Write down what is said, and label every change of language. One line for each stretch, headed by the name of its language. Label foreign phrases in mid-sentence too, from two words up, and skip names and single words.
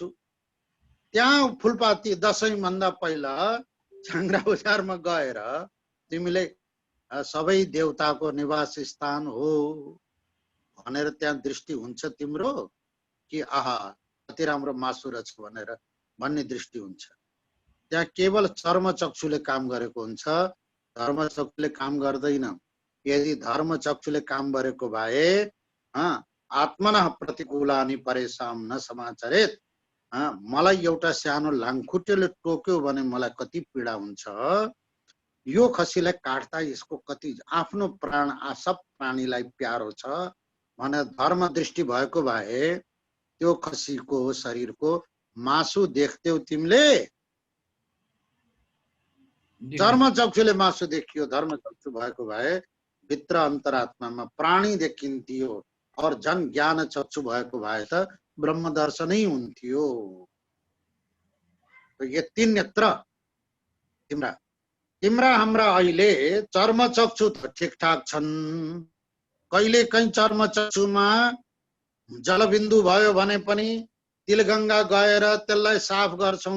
Nepali: त्यहाँ फुलपाती दशैं भन्दा पहिला चाङ्ग्रा बजारमा गएर तिमीले सबै देवताको निवास स्थान हो भनेर त्यहाँ दृष्टि हुन्छ तिम्रो कि आहा कति राम्रो मासु रहेछ भनेर भन्ने दृष्टि हुन्छ? त्यहाँ केवल चर्म चक्षुले काम गरेको हुन्छ, धर्म चक्षुले काम गर्दैन। यदि धर्म चक्षुले काम गरेको भए
Sanskrit: आत्मनः प्रतिकूलानि परेशान न समाचरेत,
Nepali: मलाई एउटा सानो लाङखुट्टेले टोक्यो भने मलाई कति पीडा हुन्छ, यो खसीलाई काट्दा यसको कति आफ्नो प्राण, सब प्राणीलाई प्यारो छ भने धर्म दृष्टि भएको भए त्यो खसीको शरीरको मासु देख्थ्यौ तिमीले? चर्म चक्षुले मासु देखियो, धर्म चक्षु भएको भए भित्र अन्तरात्मामा प्राणी देखिन्थ्यो, और जन ज्ञान चक्षु भएको भए त ब्रह्म दर्शनै हुन्थ्यो। यो तीन नेत्र तिम्रा तिम्रा हाम्रा अहिले चर्म चक्षु त ठिकठाक छन्। कहिले कहीँ चर्म चक्षुमा जलबिन्दु भयो भने पनि तिलगंगा गएर त्यसलाई साफ गर्छौं।